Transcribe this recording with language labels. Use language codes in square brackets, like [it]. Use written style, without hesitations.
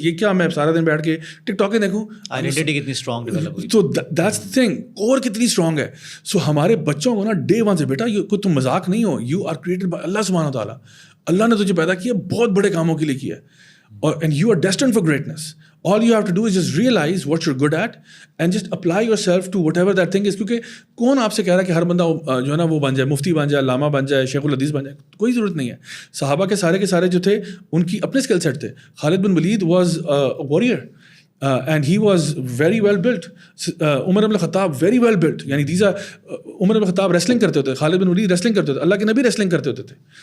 [ur] یہ کیا میں سارا دن بیٹھ کے ٹک ٹاک دیکھوں, آئیڈینٹی کتنی اسٹرانگ ڈیولپ ہوئی. تو [en] that's the thing, [ur] اور کتنی اسٹرانگ ہے. سو ہمارے بچوں کو نا ڈے ون سے بیٹا کوئی تم مذاق نہیں ہو, [en] you are created by [ur] اللہ سبحانہ و تعالیٰ. اللہ نے تجھے پیدا کیا بہت بڑے کاموں کے لیے کیا ہے, اور [en] And you are destined for greatness. All you have to do is just realize what you're good at and just apply yourself to whatever that thing is. [ur] کیونکہ کون آپ سے کہہ رہا ہے کہ ہر بندہ جو ہے نا وہ بن جائے, مفتی بن جائے, علامہ بن جائے, شیخ الحدیث بن جائے, کوئی ضرورت نہیں ہے. صحابہ کے سارے جو تھے ان کی اپنے اسکل سیٹ تھے. خالد بن ولید [en] Was warrior and he was very well built. [ur] Umar bin al-Khattab [en] very well built, [ur] یعنی [en] these are, [ur] Umar bin al-Khattab wrestling کرتے ہوتے, خالد بن ولید ریسلنگ کرتے ہوتے, اللہ کے نبی ریسلنگ کرتے ہوتے تھے.